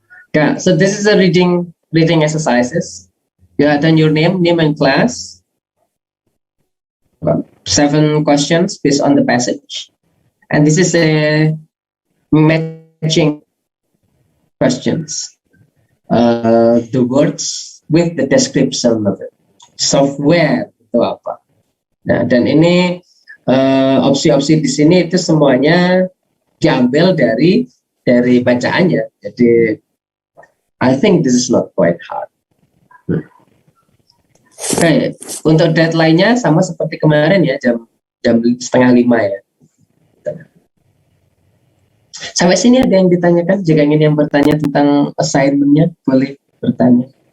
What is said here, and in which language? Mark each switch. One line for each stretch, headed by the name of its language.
English: Yeah, so this is a reading exercises. You have done your name and class. 7 questions based on the passage, and this is a matching questions. The words with the description of it.
Indonesian: Software itu apa? Nah, dan ini opsi-opsi di sini itu semuanya diambil dari bacaannya.
English: Jadi I think this is not quite hard.
Indonesian: Oke, untuk deadline-nya sama seperti kemarin ya, jam 4:30 ya. Sampai sini ada yang ditanyakan? Jika ingin yang bertanya tentang assignment-nya, boleh bertanya.